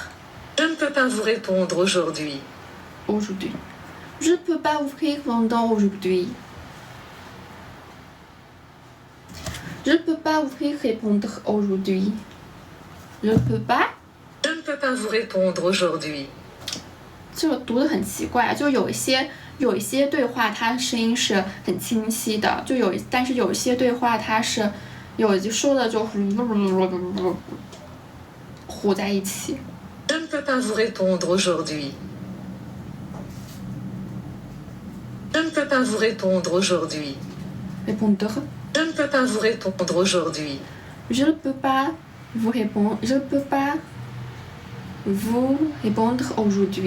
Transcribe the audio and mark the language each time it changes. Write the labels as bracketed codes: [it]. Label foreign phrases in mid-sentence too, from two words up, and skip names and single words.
[fr] Je ne peux pas vous répondre aujourd'hui. aujourd'hui. Je peux pas ouvrir pendant aujourd'hui. Je peux pas ouvrir répondre aujourd'hui. Je peux pas。 Je ne peux pas vous répondre aujourd'hui. [zh] 这个读的很奇怪，就有一些对话，它的声音是很清晰的，但是有一些对话它是说的就糊在一起。 [fr] Je ne peux pas vous répondre aujourd'hui. Je ne peux pas vous répondre aujourd'hui. Répondre. Je ne peux pas vous répondre aujourd'hui. Je ne peux pas vous répondre. Je ne peux pas vous répondre aujourd'hui.